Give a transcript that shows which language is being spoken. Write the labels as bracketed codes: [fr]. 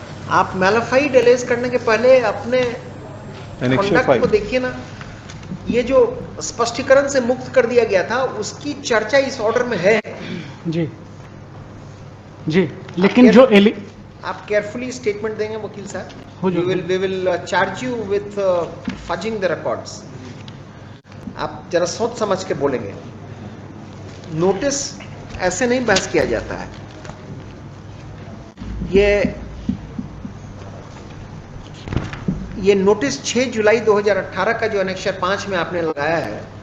[hi] आप mala fide alleged करने के पहले अपने कंडक्ट को देखिए ना। ये जो स्पष्टीकरण से मुक्त कर दिया गया था उसकी चर्चा इस ऑर्डर में है। जी जी, लेकिन जो आप केयरफुली स्टेटमेंट देंगे वकील साहब? हुजूर। [en] we will charge you with fudging the records. [hi] आप जरा सोच समझ के बोलेंगे। नोटिस ऐसे नहीं बहस किया जाता है। ये नोटिस 6 जुलाई 2018 का जो एनेक्शन 5 में आपने लगाया है,